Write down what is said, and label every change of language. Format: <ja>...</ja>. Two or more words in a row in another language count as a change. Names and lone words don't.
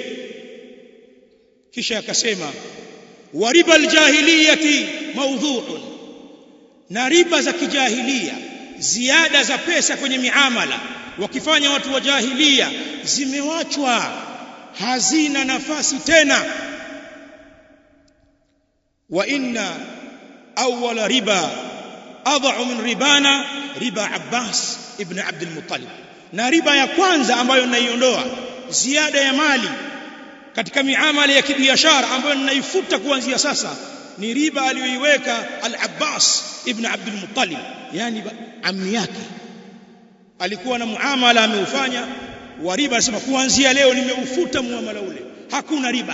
<sw>Kisha akasema</sw> <ar>وربا الجاهلية موضوع,</ar> <sw>na riba za kijahiliya, ziada za pesa kwenye miamala wakifanya watu wa jahiliya, zimewachwa, hazina nafasi tena.</sw> <ar>وإن أول ربا أضع من ربانا ربا عباس بن عبد المطلب,</ar> <sw>na riba ya kwanza ambayo naiondoa, ziada ya mali katika miamala ya kibiashara ambayo ninaifuta kuanzia sasa, ni riba aliyoiweka al-Abbas ibn Abd al-Muttalib, yani ammi yake. Alikuwa na muamala ameufanya wa riba, anasema kuanzia leo nimeufuta muamala ule, hakuna riba.</sw>